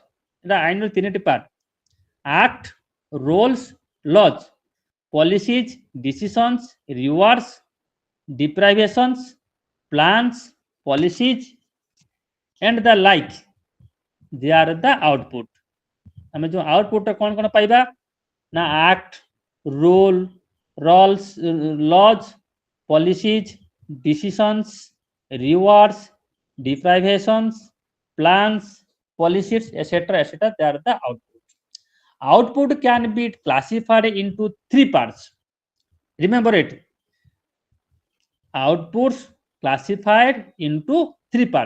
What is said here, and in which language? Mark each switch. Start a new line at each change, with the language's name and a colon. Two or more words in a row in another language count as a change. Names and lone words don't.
English: I know three part. Act, rules, laws, policies, decisions, rewards, deprivations, plans, policies, and the like. They are the output.
Odia: ଆମେ ଯୋଉ ଆଉଟପୁଟ କଣ କଣ ପାଇବା ନା
English: act, rule, laws, policies, decisions, rewards, deprivations, plans, policies, etc., etc. They are the output. Output can be classified into three parts. Remember it. Outputs classified into three parts.